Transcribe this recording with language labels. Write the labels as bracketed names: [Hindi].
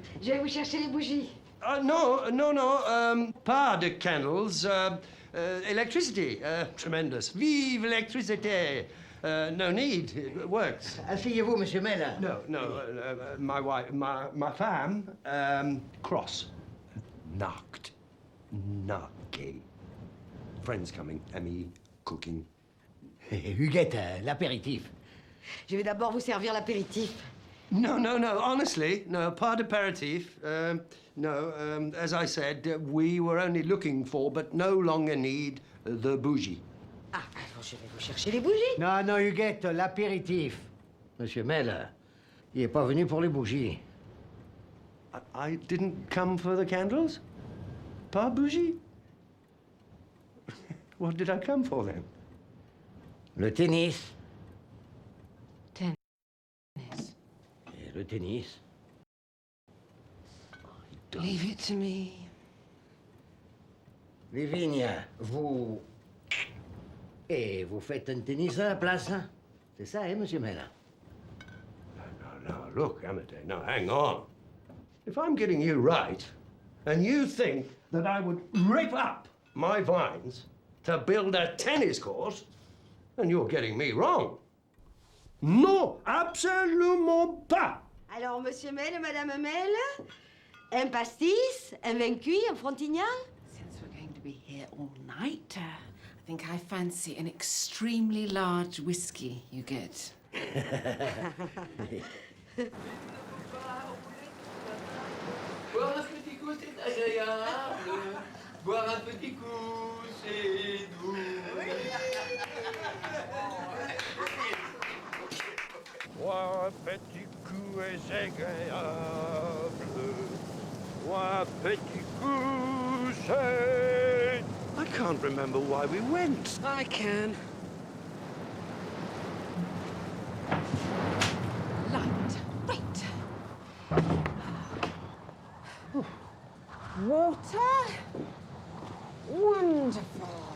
[French] Je vais vous chercher les bougies. [English] No, [French] pas de [English] candles. Electricity, tremendous. [French] Vive l'électricité. [English] No need, it works. [French] Asseyez-vous, Monsieur Mel. [English] No, my wife, my femme, cross. Knocked. Knocky. Friends coming, Emmy, cooking. [French] Huguette, l'apéritif. Je vais d'abord vous servir l'apéritif. [English] No, honestly, no, [French] pas d'apéritif. [English] As I said, we were only looking for, but no longer need, the bougie. [French] Ah, alors je vais vous chercher les bougies. Non, Huguette, l'apéritif. Monsieur Mel, il n'est pas venu pour les bougies. [English] I didn't come for the candles? [French] Pas bougie? [English] What did I come for, then? [French] Le tennis. [English] Tennis. [French] Et le tennis. [English] Leave it to me. [French] Lavinia, vous... Et vous faites un tennis à la place, hein? C'est ça, hein, Monsieur Mel? [English] No, look, Amade, no, hang on. If I'm getting you right, and you think that I would rip up my vines to build a tennis court, then you're getting me wrong. [French] No, absolument pas. Alors, Monsieur Mel et Madame Mel, un pastis, un vin cuit, un frontignal. [English] Since we're going to be here all night, I think I fancy an extremely large whiskey you get. [French] Boire un petit coup, c'est agréable. Boire un petit coup, c'est doux. Boire un petit coup est agréable. Boire un petit coup c'est... [English] I can't remember why we went. I can. Light. Right. Water. Wonderful.